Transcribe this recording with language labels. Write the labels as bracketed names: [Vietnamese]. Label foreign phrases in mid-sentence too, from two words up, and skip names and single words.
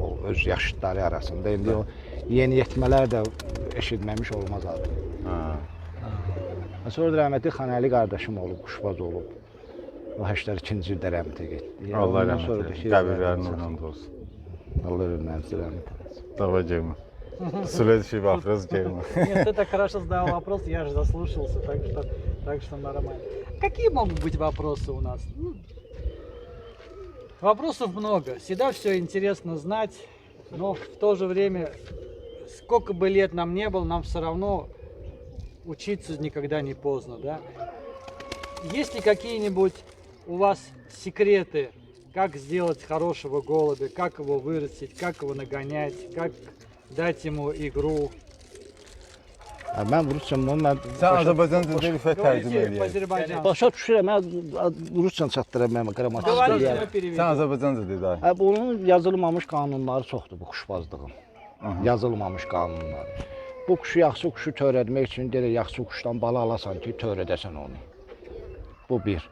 [Azerbaijani] O öz yaşıdları arasında. İndi o yeniyetmələr də eşitməmiş olmaz adı. Ha. Sonra da rəhmətli Xanəli qardaşım olub, quşbaz olub. O 82-ci ildə rəhmətə getdi. Allah Ondan rəhmət sonra da eləsin. ki, Qəbirlərin nurunda olsun. Allah ölmənizi rəhmət eləsin. Dava gelme. [Russian] Следующий вопрос gelme. Нет, ты так хорошо задал вопрос, я же заслушался, так что нормально. Какие могут быть вопросы у нас? Вопросов много, всегда все интересно знать, но в то же время, сколько бы лет нам не было, нам все равно учиться никогда не поздно, да? Есть ли какие-нибудь у вас секреты, как сделать хорошего голубя, как его вырастить, как его нагонять, как дать ему игру? [Azerbaijani] Mən rusçam, mən Sen Azerbaycanca Rüfət tərcümə [Russian] Говорите [Azerbaijani] eləyək. [Russian] по-азербайджански. [Azerbaijani] başa düşürəm, mən rusçan çatdıram, mən qrammatik [Russian] Говорите, мы [Azerbaijani] eləyərəm. Sen [Russian] переведем. [Azerbaijani] Azerbaycanca de daha. Bunun yazılmamış qanunları çoxdur bu quşbazlığın. Yazılmamış qanunları. Bu quşu yaxşı quşu törətmək üçün deyir, yaxşı quşdan bala alasan ki, törədəsən onu. Bu bir.